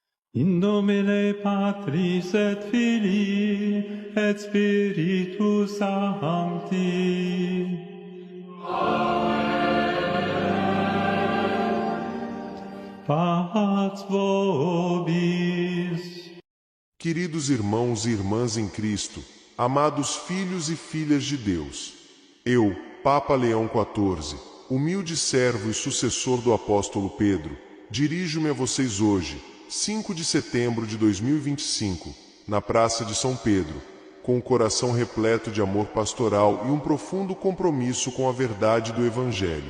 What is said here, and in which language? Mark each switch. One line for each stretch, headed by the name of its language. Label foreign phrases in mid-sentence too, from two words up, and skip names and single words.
Latin: In nomine Patris et Filii et Spiritus Sancti. Paz vobis.
Portuguese: Queridos irmãos e irmãs em Cristo, amados filhos e filhas de Deus, eu, Papa Leão XIV, humilde servo e sucessor do apóstolo Pedro, dirijo-me a vocês hoje, 5 de setembro de 2025, na Praça de São Pedro, com o coração repleto de amor pastoral e um profundo compromisso com a verdade do Evangelho.